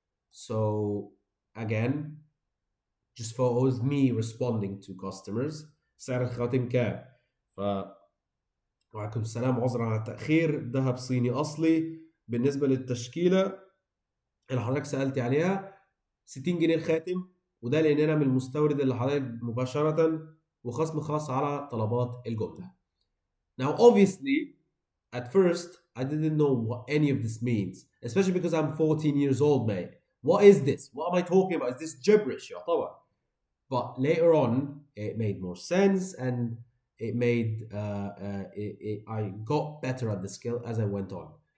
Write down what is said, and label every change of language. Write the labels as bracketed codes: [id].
[en] So again, just photos me responding to customers. [ar] سعر الخاتم كام؟ ف وعليكم السلام، عذرا على التأخير. ذهب صيني أصلي. بالنسبة للتشكيلة اللي حضرتك سألتي عليها، 60 جنيه الخاتم، وده لأننا من المستورد اللي حضرتك مباشرة، وخصم خاص على طلبات الجملة. [en] Now, obviously, at first, I didn't know what any of this means, especially because I'm 14 years old, mate. What is this? What am I talking about? Is this gibberish? [ar] يا طبعا. [en] But later on, it made more sense, and it made I got better at the skill as I went on.